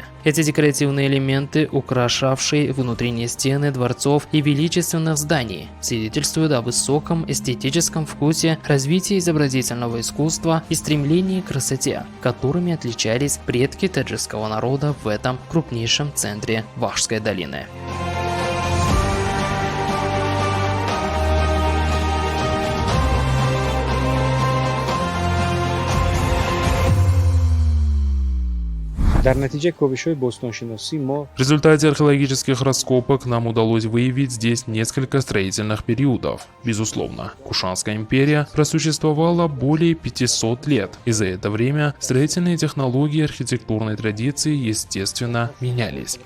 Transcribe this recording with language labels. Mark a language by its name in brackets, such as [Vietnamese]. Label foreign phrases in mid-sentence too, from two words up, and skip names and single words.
[Russian] Эти декоративные элементы, украшавшие внутренние стены дворцов и величественных зданий, свидетельствуют о высоком эстетическом вкусе, развитии изобразительного искусства и стремлении к красоте, которыми отличались предки таджикского народа в этом крупнейшем центре Вахшской долины. [Tajik] дар натиҷаи ковишҳои бостоншиносӣ мо [Russian] В результате археологических раскопок нам удалось выявить здесь несколько строительных периодов. Безусловно, Кушанская империя просуществовала более 500 лет, и за это время строительные технологии и архитектурные традиции, естественно, менялись.